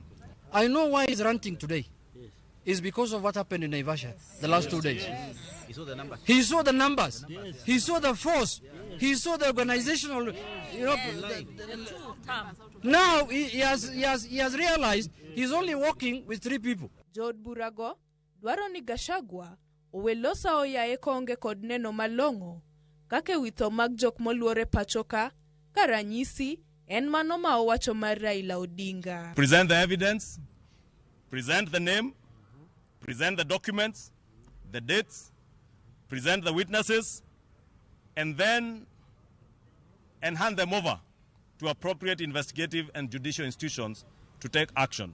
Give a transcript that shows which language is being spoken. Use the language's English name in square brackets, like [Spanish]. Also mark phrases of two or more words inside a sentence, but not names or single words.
[English] I know why he's ranting today. It's because of what happened in Naivasha the last 2 days. He saw the numbers. He saw the numbers. He saw the force. He saw the organizational. Now he has realized he's only working with 3 people. [Luo (Kenya and Tanzania)] Jod burago dwaro ni Gachagua owelosa oyaye konge kod neno malongo kake witho mag jok moluore pachoka karanyisi en mano ma owacho mar Raila Odinga. [English] Present the evidence, present the name, present the documents, the dates, present the witnesses, and then hand them over to appropriate investigative and judicial institutions to take action.